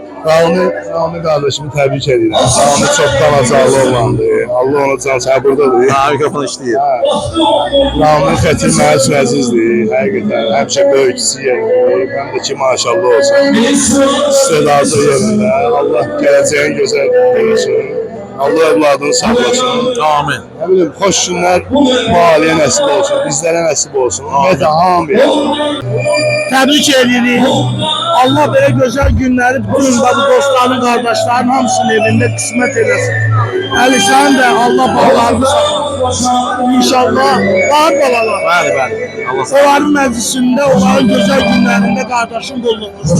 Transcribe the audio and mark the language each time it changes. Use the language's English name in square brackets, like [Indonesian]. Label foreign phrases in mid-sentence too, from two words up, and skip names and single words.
[Azerbaijani] Rami qardaşımı təbrik edirəm. Rami çoxdan azarlı olandı. Allah ona can səbirdadır. Ha, mikrofon işləyir. Rami xətir mənə üçün əzizdir. Həqiqətən həmişə böyükçüsü yerində. Həm də ki maşallah olsun. İstedadı yerində. Allah gələcəyin gözəl olsun. Allah evladını sağlasın. Amin. [Turkish] Ne bileyim, hoş günler mahalleye nasip olsun, bizlere nasip olsun. Ve devam edelim. [Azerbaijani] Təbrik edirik. Allah belə gözəl günləri bütün bu dostların, qardaşların hamısının evində qismət eləsin. Əli sən də Allah bağlarını saxlasın. İnşallah var balalar. Bəli. Onların məclisində, onların gözəl günlərində qardaşın qulluğumuzda.